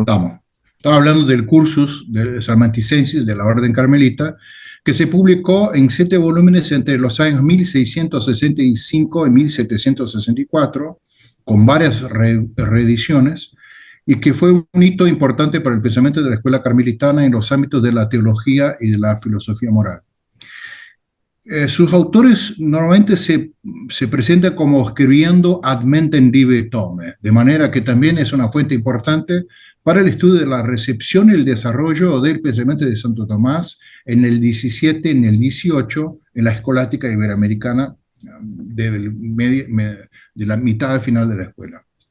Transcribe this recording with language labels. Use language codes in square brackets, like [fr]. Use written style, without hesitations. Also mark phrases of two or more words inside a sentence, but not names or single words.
[es] Estaba hablando del cursus de Salmanticensis de la Orden Carmelita, que se publicó en 7 volúmenes entre los años 1665 y 1764, con varias reediciones, y que fue un hito importante para el pensamiento de la escuela carmelitana en los ámbitos de la teología y de la filosofía moral. Sus autores normalmente se presentan como escribiendo [la] ad mentem dive tome, [es] de manera que también es una fuente importante para el estudio de la recepción y el desarrollo del pensamiento de Santo Tomás en el 17, en el 18, en la escolástica iberoamericana de la mitad al final de la escuela.